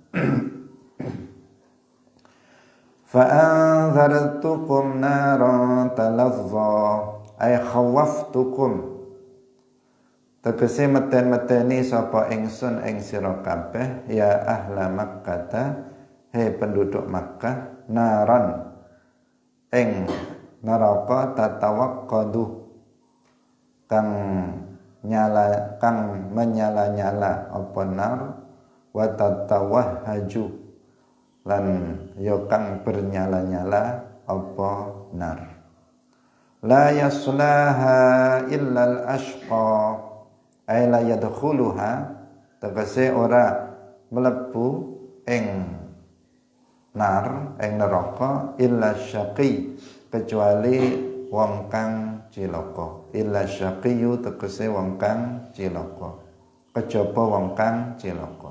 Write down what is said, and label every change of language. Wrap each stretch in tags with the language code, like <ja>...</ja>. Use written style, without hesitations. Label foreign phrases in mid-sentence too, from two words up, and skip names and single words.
<ar>Fa anzartukum naran talazza ay khawaftukum</ar> <jv>tegese meten-meteni sapa ingsun ing sira kabeh</jv> <ar>ya ahla Makkah</ar> <jv>he penduduk Makkah naran ing neraka tatawaqqadu kang menyala-nyala apa nar</jv> <ar>wa tatawahhaju</ar> <jv>lan yo kang bernyala-nyala apa nar.</jv> <ar>La yaslaha illa al-ashqa ay la yadkhuluha</ar> <jv>tegese ora mlebu ing nar ing neraka</jv> <ar>illa syaqi</ar> <jv>kecuali wong kang cilaka.</jv> <ar>Illa syaqiyu</ar> <jv>tegese wong kang cilaka kejaba wong kang cilaka.</jv>